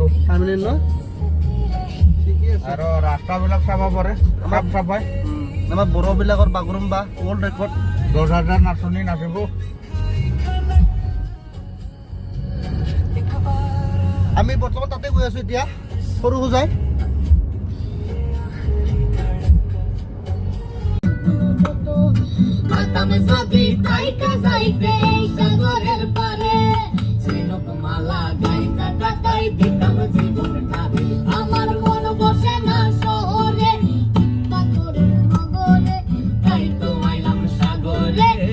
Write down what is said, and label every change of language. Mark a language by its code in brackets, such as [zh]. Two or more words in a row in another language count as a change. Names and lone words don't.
[as] পাৰ্মানেন্ট ন ঠিকে আছে আৰু ৰাস্তাবিলাক চাব পাৰে চাফাই আমাৰ বড়োবিলাকৰ বাগৰুম্বা [en] world record [as] 10,000 নাচনী নাচিব আমি বৰ্তমান তাতে গৈ আছো এতিয়া সৰু সুজাই [bn] আমার মন বসে না শহরে পাথরের নগরে তাই তো আইলাম সাগরে